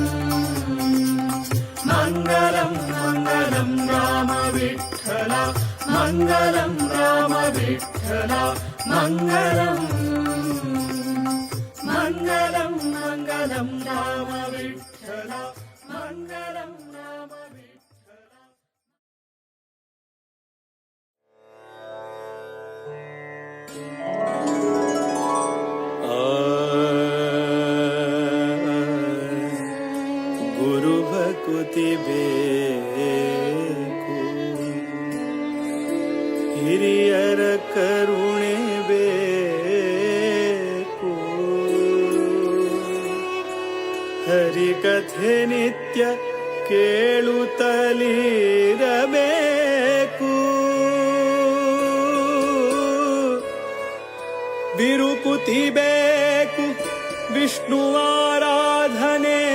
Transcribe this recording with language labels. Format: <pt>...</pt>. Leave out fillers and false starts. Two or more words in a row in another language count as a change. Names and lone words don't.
<mr>मंगलम मंगलम राम विठ्ठला मंगलम राम विठ्ठला मंगलम मंगलम मंगलम राम विठ्ठला मंगलम राम विठ्ठला</mr> <kn>गुरु भक्ति ಬೇಕು ಹಿರಿಯರ ಕರುಣೆ ಬೇಕು ಹರಿಕಥೆ ನಿತ್ಯ ಕೇಳುತ್ತಲಿರಬೇಕು ಬಿರುಕುತಿ ಬೇಕು ವಿಷ್ಣು ಆರಾಧನೆ</kn>